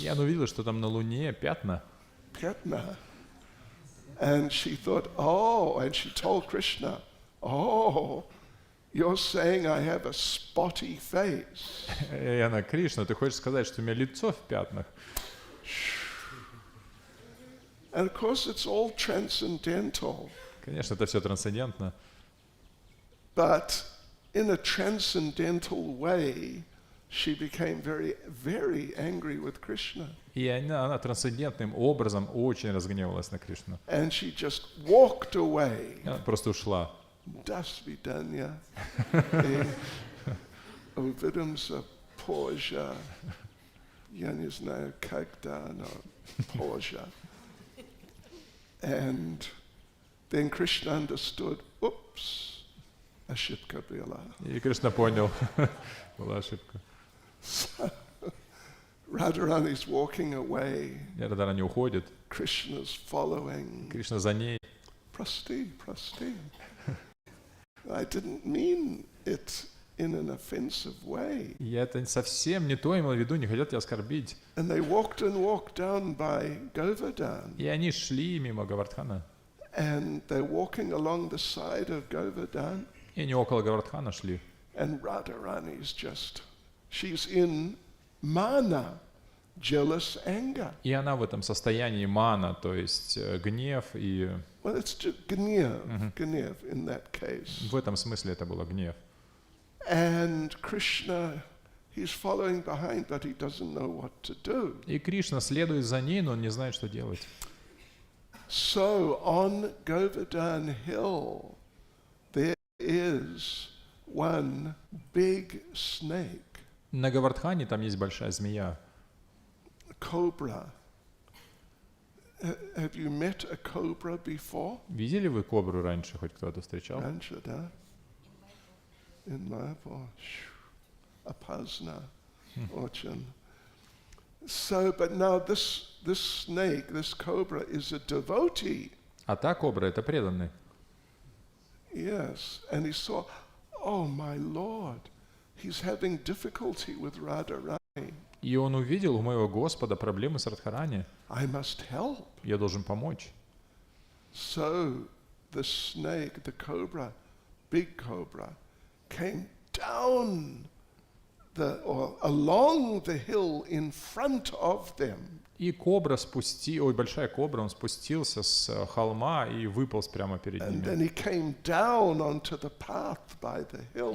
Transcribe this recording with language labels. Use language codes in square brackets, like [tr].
[ru] И она увидела, что там на луне пятна. Пятна. [en] And she thought, oh, and she told Krishna, oh, you're saying I have a spotty face. [ru] И она, Кришна, ты хочешь сказать, что у меня лицо в пятнах? [en] And of course it's all transcendental. [ru] Конечно, это все трансцендентно. [en] But in a transcendental way, she became very, very angry with Krishna. [ru] И она трансцендентным образом очень разгневалась на Кришну. [en] And she just walked away. [ru] Она просто ушла. До свидания. Увидимся позже. Я не знаю, когда, но позже. [en] And then Krishna understood, oops, [ru] ошибка была. И Кришна понял, была ошибка. [en] So, Radharani's walking away. [ru] И Радхарани уходит. [en] Krishna's following. [ru] Кришна за ней. Прости, прости. [en] I didn't mean it in an offensive way. [ru] Я это совсем не то имел в виду, не хотел тебя оскорбить. [en] And they walked down by Govardhan. [ru] И они шли мимо Говардхана. [en] And they're walking along the side of Govardhan. [ru] И они около Говардхана шли. [en] And Radharani's she's in mana, jealous anger. [ru] И она в этом состоянии мана, то есть гнев и... [en] Well, it's just gnev in that case. [ru] В этом смысле это было гнев. [en] And Krishna, he's following behind, but he doesn't know what to do. [ru] И Кришна следует за ней, но он не знает, что делать. [en] So on Govardhan Hill, there is one big snake. [ru] На Говардхане там есть большая змея. [en] Cobra. Have you met a cobra before? [ru] Видели вы кобру раньше, хоть кто-то встречал? Раньше, да? In Mayapur. Опасно. Очень. [en] So, but now this snake, this cobra, is a devotee. [ru] А та кобра — это преданный. [en] Yes, and he saw, oh my Lord, he's having difficulty with Radharani. [ru] И он увидел у моего Господа проблемы с Радхарани. [en] I must help. [ru] Я должен помочь. [en] So the snake, the cobra, big cobra, came down or along the hill in front of them. [ru] И большая кобра, он спустился с холма и выполз прямо перед [en] And then [ru] ними. [en] he came down onto the path by the hill.